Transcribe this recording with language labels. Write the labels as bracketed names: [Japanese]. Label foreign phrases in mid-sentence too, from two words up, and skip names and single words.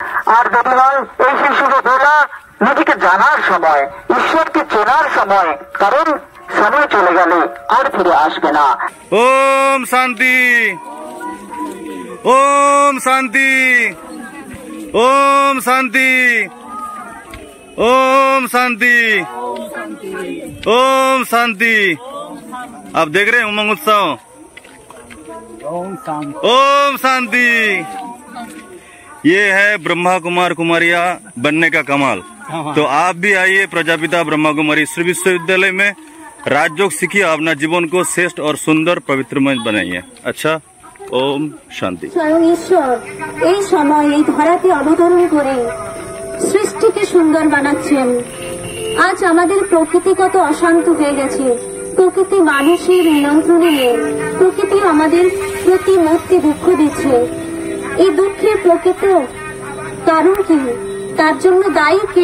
[Bangla] আর দেরি নয়, এই শিশুর বেলা নিজেকে জানার সময়, ঈশ্বরকে চেনার সময়, কারণ সময় চলে গেলে আর ফিরে আসবে না। [Hindi] ওম শান্তি, ओम शांति, ओम शांति, ओम शांति, ओम शांति। आप देख रहे हैं उमंग उत्सव। ओम शांति। ये है ब्रह्मा कुमार कुमारिया बनने का कमाल। तो आप भी आइए प्रजापिता ब्रह्मा कुमारी श्री विश्वविद्यालय में, राजयोग सीखिए, अपना जीवन को श्रेष्ठ और सुंदर पवित्रमय बनाइए। अच्छा, ओम शांति। [Bangla] स्वयं ईश्वर এই সময় এই ধরাতে অবতরণ করে সৃষ্টিকে সুন্দর বানাচ্ছেন। আজ আমাদের প্রকৃতি কত অশান্ত হয়ে গেছে, প্রকৃতি মানুষের নিয়ন্ত্রণে নেই, প্রকৃতি আমাদের প্রতি মুহূর্তে দুঃখ দিচ্ছে। এই দুঃখের প্রকৃত কারণ কি, তার জন্য দায়ী কে?